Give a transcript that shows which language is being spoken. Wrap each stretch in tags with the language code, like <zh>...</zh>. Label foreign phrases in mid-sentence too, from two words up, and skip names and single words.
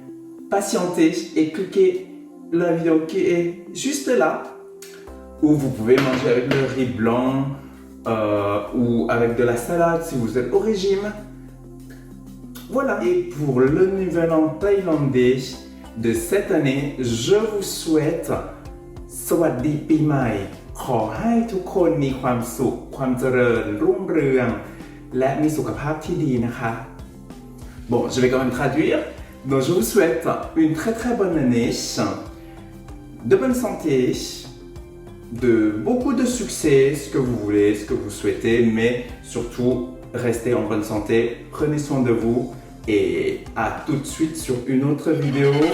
<fr>Donc patienter et cliquer la vidéo qui est juste là, où vous pouvez manger avec le riz blanc ou avec de la salade si vous êtes au régime. Voilà. Et pour le nouvel an thaïlandais de cette année, je vous souhaite</fr> <th>สวัสดีปีใหม่ ขอให้ทุกคนมีความสุข ความเจริญ รุ่งเรือง และมีสุขภาพที่ดีนะคะ</th> <fr>Bon, je vais quand même traduire. Donc, je vous souhaite une très très bonne année, de bonne santé, de beaucoup de succès, ce que vous voulez, ce que vous souhaitez, mais surtout, restez en bonne santé, prenez soin de vous et à tout de suite sur une autre vidéo.</fr>